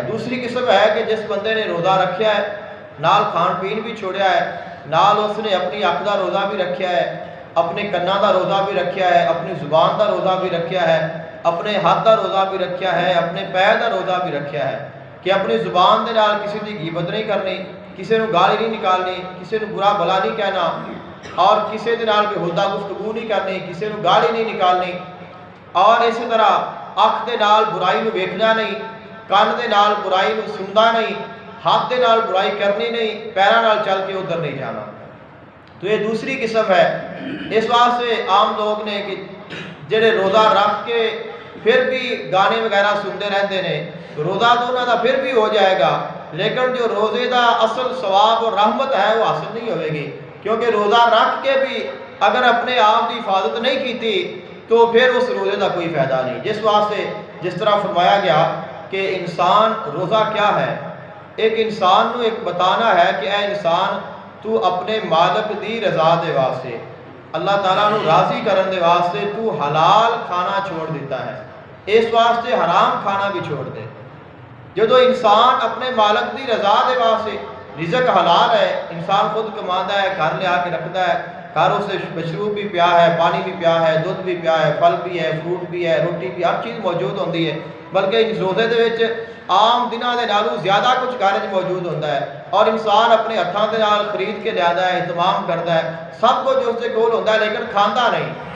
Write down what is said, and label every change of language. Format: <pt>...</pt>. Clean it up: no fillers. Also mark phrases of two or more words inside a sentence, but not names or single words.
<pa>دوسری قسم ہے کہ جس بندے نے روزہ رکھیا ہے نال کھان پین بھی چھوڑیا ہے، نال اس نے اپنی اکھ دا روزہ بھی رکھیا ہے، اپنے کناں دا روزہ بھی رکھیا ہے، اپنی زبان دا روزہ بھی رکھیا ہے، اپنے ہاتھ دا روزہ بھی رکھیا ہے، اپنے پیر دا روزہ بھی رکھیا ہے کہ اپنی زبان دے نال کسی دی غیبت نہیں کرنی، کسی نو گالی نہیں نکالنی، کسی نو برا بھلا نہیں کہنا، اور کسی دے نال بےہودہ گفتگو نہیں کرنی، کسی نو گالی نہیں نکالنی، اور اسی طرح اکھ دے نال برائی نو ویکھنا نہیں، کان دے نال برائی نو سننا نہیں، ہاتھ دے نال برائی کرنی نہیں، پیراں نال چل کے ادھر نہیں جانا۔</pa> <ur>تو یہ دوسری قسم ہے۔ اس واسطے عام لوگ نے کہ جڑے روزہ رکھ کے پھر بھی گانے وغیرہ سنتے رہتے ہیں، روزہ تو انہوں کا پھر بھی ہو جائے گا، لیکن جو روزے دا اصل ثواب اور رحمت ہے وہ حاصل نہیں ہوئے گی، کیونکہ روزہ رکھ کے بھی اگر اپنے آپ کی حفاظت نہیں کیتی تو پھر اس روزے کا کوئی فائدہ نہیں۔</ur> <pa>جس واسطے جس طرح فرمایا گیا کہ انسان روزہ کیا ہے، ایک انسان نو ایک بتانا ہے کہ اے انسان تو اپنے مالک دی رضا دے واسطے، اللہ تعالیٰ نو راضی کرن دے واسطے تو حلال کھانا چھوڑ دیتا ہے، اس واسطے حرام کھانا بھی چھوڑ دے۔</pa> <ur>جدو انسان اپنے مالک دی رضا دے واسطے، رزق حلال ہے، انسان خود کماتا ہے، گھر لے آ کے رکھتا ہے، گھر اس سے مشروب بھی پیا ہے، پانی بھی پیا ہے، دودھ بھی پیا ہے، پھل بھی ہے، فروٹ بھی ہے، روٹی بھی، ہر چیز موجود ہوتی ہے، بلکہ اس روزے دے وچ عام دنوں دے نالوں زیادہ کچھ گھر موجود ہوتا ہے، اور انسان اپنے ہاتھوں دے نال خرید کے لیا ہے، اہتمام کرتا ہے، سب کچھ اس کے کول ہوتا ہے، لیکن کھانا نہیں۔</ur>